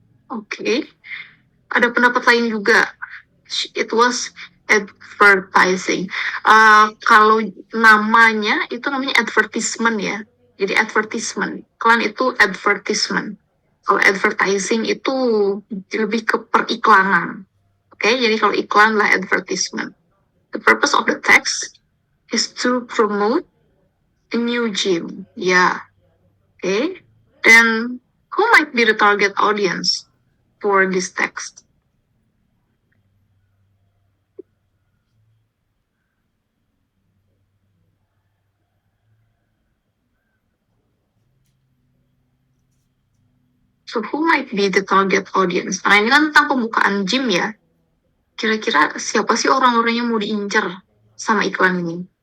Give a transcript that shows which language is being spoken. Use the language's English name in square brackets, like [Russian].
[Indonesian] Oke. Ada pendapat lain juga. [English] It was advertising. [Indonesian] Kalau namanya itu namanya advertisement ya. Jadi advertisement. Kalian itu advertisement. Kalau advertising itu lebih ke periklanan. Oke, jadi kalau iklan lah advertisement. [English] The purpose of the text is to promote a new gym. Ya, okay. Then who might be the target audience for this text? So who might be the target audience? [Indonesian] Nah, ini kan tentang pembukaan gym ya. Kira-kira siapa sih orang-orang yang mau diincar sama iklan ini?